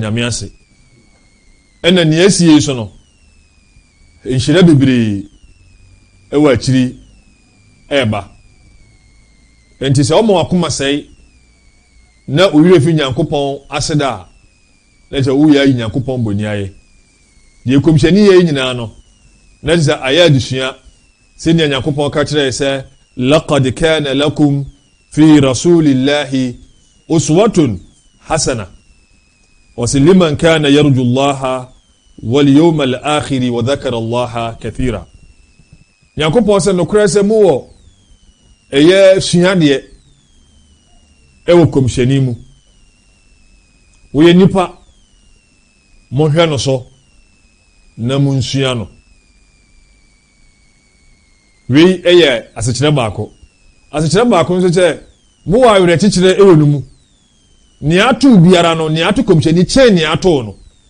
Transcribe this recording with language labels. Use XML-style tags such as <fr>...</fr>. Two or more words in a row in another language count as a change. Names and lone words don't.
<ak>nyame ase ɛna nea asie so no nhyira bebree ɛwɔ akyiri ɛɛba enti sɛ ɔma wakoma sɛe na owurɛ fi Nyankopɔn aseda a na sɛ woyɛ ayi Nyankopɔn bɔni ayɛ deɛ kɔmhyɛni yɛ nyinaa no na sɛ ayɛ adesua sɛnea Nyankopɔn ka kyerɛ sɛ</ak> <ar>لقد كان لكم في رسول الله أسوة حسنة لمن كان يرجو الله واليوم الآخر وذكر الله كثيرا</ar> <ak>Nyankopɔn sɛ nokora sɛ mu wɔ ɛyɛ suadeɛ ɛwɔ kɔmhyɛni mu woyɛ nipa monhwɛ no so na monsua no wei ɛyɛ asekyerɛ baako nso kyɛ mo wɔ awerɛ kyekyerɛ ɛwɔ no mu nea ato biara no nea ato kɔmhyɛni kyɛn nea ato no</ak>